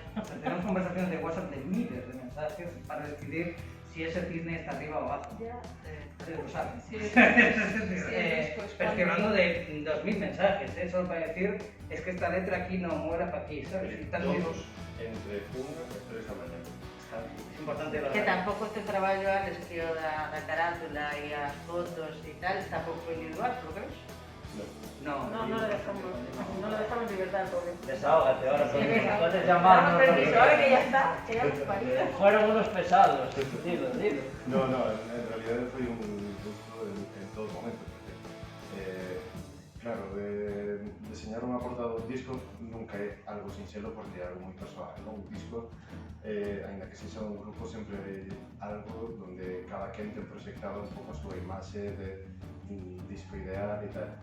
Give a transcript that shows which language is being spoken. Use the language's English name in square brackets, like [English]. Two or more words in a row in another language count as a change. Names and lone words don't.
[Spanish] O sea, tenemos conversaciones de WhatsApp de miles de mensajes para decidir si ese cisne está arriba o abajo. Ustedes lo saben. Sí, sí, Pero estoy hablando de 2000 mensajes, solo para decir, es que esta letra aquí no muera para aquí, ¿sabes? Y tal vez- [Galician] Todos entre 1 e 3 da mañá. [Spanish] es importante lo [Galician] Que tampouco te traballo Alex, que o da carátula e as fotos e tal, tampouco é individual, [Spanish] por lo que ves? No, No, no lo dejamos en libertad al pobre. Desahógate ahora, porque Sí, puedes Damos llamarnos. permiso, ahora que ya está, que ya hemos parido. Fueron unos pesados, dilo, dilo. No, en realidad foi un gusto en todo momento. [Galician] Porque, claro, deseñar unha portada dun disco nunca é algo sinxelo porque é algo moi persoal, non? Un disco, ainda que sexa un grupo, sempre é algo donde cada quen ten proxectado un pouco a súa imaxe de disco ideal e tal.